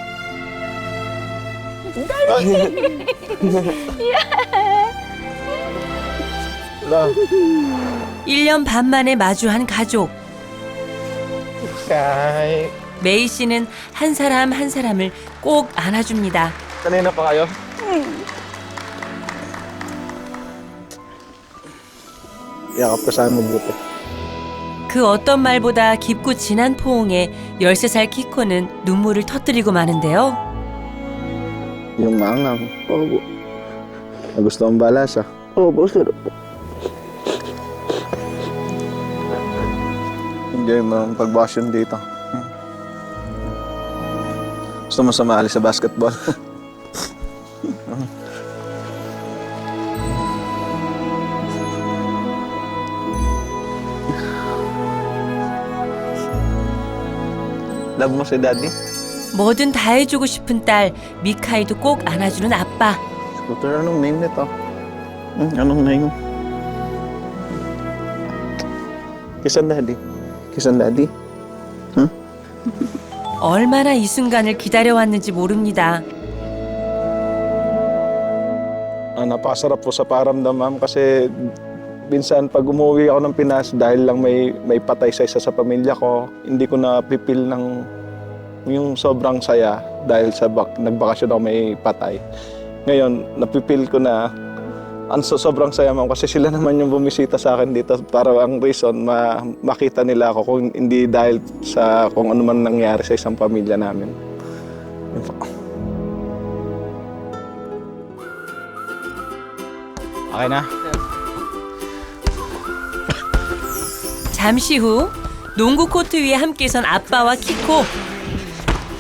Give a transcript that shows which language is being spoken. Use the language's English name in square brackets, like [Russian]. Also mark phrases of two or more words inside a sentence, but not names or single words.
[Korean] 1년 반 만에 마주한 가족. 메이 씨는 한 사람 한 사람을 꼭 안아줍니다. [Filipino] Kanina pa kayo? Yakap ko sana mabuti. [Korean] 그 어떤 말보다 깊고 진한 포옹에 13살 키코는 눈물을 터뜨리고 마는데요. [Filipino] Yung maangang. Opo. Gusto mong balasa? Opo, sir. Enjoy mo ang pagbakasyon dito. Gusto mo sumali sa basketball? Love mo si Daddy? [Korean] 뭐든 다 해주고 싶은 딸 미카이도 꼭 안아주는 아빠. [Filipino] Scooter, anong name nito? Anong name? Kiss ang Daddy. Kiss ang Daddy. [Korean] 얼마나 이 순간을 기다려왔는지 모릅니다. [Filipino] Napakasarap po sa paramdam, ma'am, kasi minsan pag umuwi ako ng Pinas dahil lang may patay sa isa sa pamilya ko, hindi ko napipil ng yung sobrang saya dahil sa nagbakasyon ako may patay. Ngayon, napipil ko na sobrang saya, ma'am, kasi sila naman yung bumisita sa akin dito para ang reason makita nila ako kung hindi dahil sa kung ano man nangyari sa isang pamilya namin. Yun po. Okay na? [Korean] 잠시 후 농구 코트 위에 함께 선 아빠와 키코.